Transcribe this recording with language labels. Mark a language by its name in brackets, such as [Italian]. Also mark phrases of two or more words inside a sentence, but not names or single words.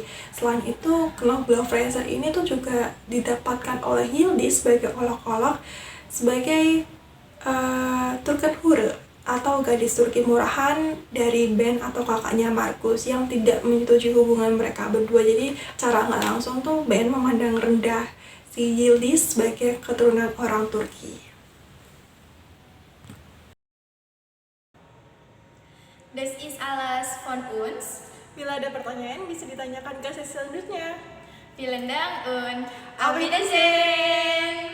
[Indonesian] Selain itu, Knoblauchfresser ini tuh juga didapatkan oleh Yildiz sebagai olok-olok sebagai Türkenhure atau gadis Turki murahan dari Ben atau kakaknya Markus yang tidak menyetujui hubungan mereka berdua. Jadi cara nggak langsung tuh Ben memandang rendah si Yildiz sebagai keturunan orang Turki. [German] Das ist alles von uns. [Indonesian] Bila ada pertanyaan bisa ditanyakan ke sesi selanjutnya. [German] Vielen Dank und auf Wiedersehen.